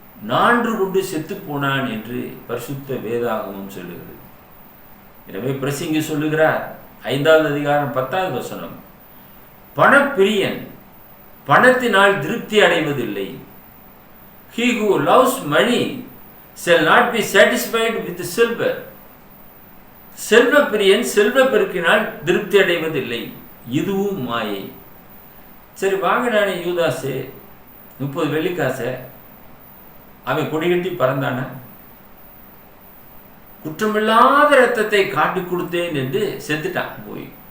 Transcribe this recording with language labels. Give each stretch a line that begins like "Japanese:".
Tamil: நான்று கொண்டு செத்து போனான் என்று பரிசுத்த வேதாகமம் சொல்லுகிறது. எனவே பிரசங்கி சொல்லுகிறார், 5வது அதிகாரம் 10வது வசனம், பணப்பிரியன் பணத்தினால் திருப்தி அடைவதில்லை.
English: He who loves money shall not be satisfied with silver.
Tamil: செல்வ பிரியன் செல்வ பெருக்கினால் திருப்தி அடைவதில்லை, இதுவும் மாயை. சரி வாங்கினானே யூதாசு 30 வெள்ளிக்காசை, அவன் கொடிகட்டி பறந்தான? குற்றமில்லாத ரத்தத்தை காட்டி கொடுத்தேன் என்று செத்துட்டான் போய்.